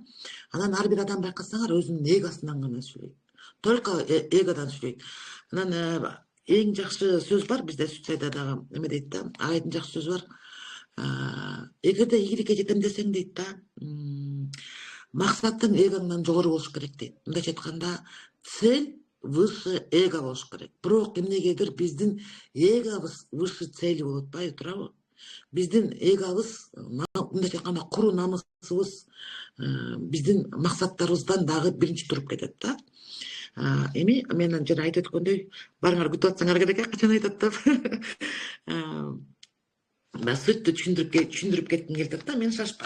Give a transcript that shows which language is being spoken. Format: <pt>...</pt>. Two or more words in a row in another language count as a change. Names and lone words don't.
<ky>Анан ар бир адам байкасаңар өзүнүн эгосунан гана сүйлөйт. Только эгодон сүйлөйт. Анан эң жакшы сөз бар бизде Сүтсайда дагы эме дейт да, айдын жакшы сөзү бар. Эгерде ийгиликке жетем десең дейт да, максатың эгоңдон жогору болуш керек дейт. Мындайча айтканда,</ky> <ru>цель выше эго</ru> <ky>болуш керек. Бирок эмнегедир биздин эгобуз</ky> <ru>выше цели</ru> <ky>болуп атпайбы, туурабы? Биздин эгобуз, мындайча айтканда, куру намысыбыз биздин максаттарыбыздан дагы биринчи туруп кетет да. Эми мен жана айтып өткөндөй, барыңар күтүп атсаңар керек, качан айтат деп. Сүттү түшүндүрүп кетким келип атат да, мен шашпайм.</ky>